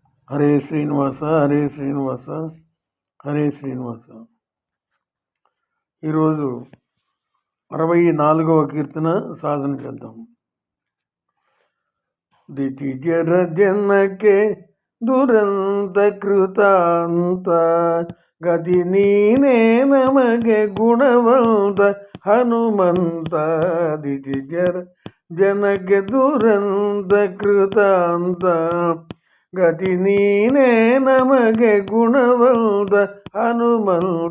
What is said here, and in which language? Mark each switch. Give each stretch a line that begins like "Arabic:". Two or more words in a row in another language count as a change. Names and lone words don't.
Telugu: హరే శ్రీనివాస హరే శ్రీనివాస హరే శ్రీనివాస. ఈరోజు 64వ కీర్తన సాధన చేద్దాం.
Kannada: ದಿತಿಜರ ಜನಕೆ ದುರಂತ ಕೃತಾಂತ ಗತಿ ನೀನೇ ನಮಗೆ ಗುಣವಂತ ಹನುಮಂತ. ದಿತಿಜರ ಜನಕ್ಕೆ ದುರಂತ ಕೃತಾಂತ ಗತಿ ನೀನೇ ನಮಗೆ ಗುಣವಂತ ಹನುಮಂತ.